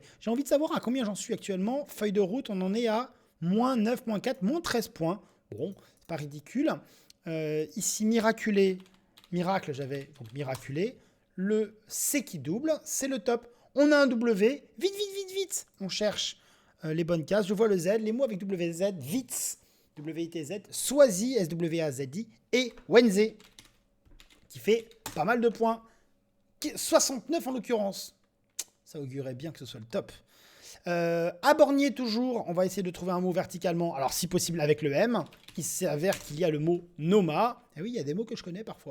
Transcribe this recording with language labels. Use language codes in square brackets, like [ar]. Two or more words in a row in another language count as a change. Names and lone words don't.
[fr] J'ai envie de savoir à combien j'en suis actuellement. Feuille de route, on en est à moins 9, moins 4, moins 13 points. Bon, c'est pas ridicule. Ici, miraculé. Miracle, j'avais donc miraculé. Le C qui double, c'est le top. On a un W. Vite, vite, vite, vite. On cherche les bonnes cases. Je vois le Z. Les mots avec WZ. Vite. W-I-T-Z. Swazi. S-W-A-Z-I. Et Wenze. Qui fait pas mal de points. 69 en l'occurrence. Ça augurait bien que ce soit le top. Abornier toujours. On va essayer de trouver un mot verticalement. Alors si possible avec le M. Il s'avère qu'il y a le mot Noma. Et oui, il y a des mots que je connais parfois.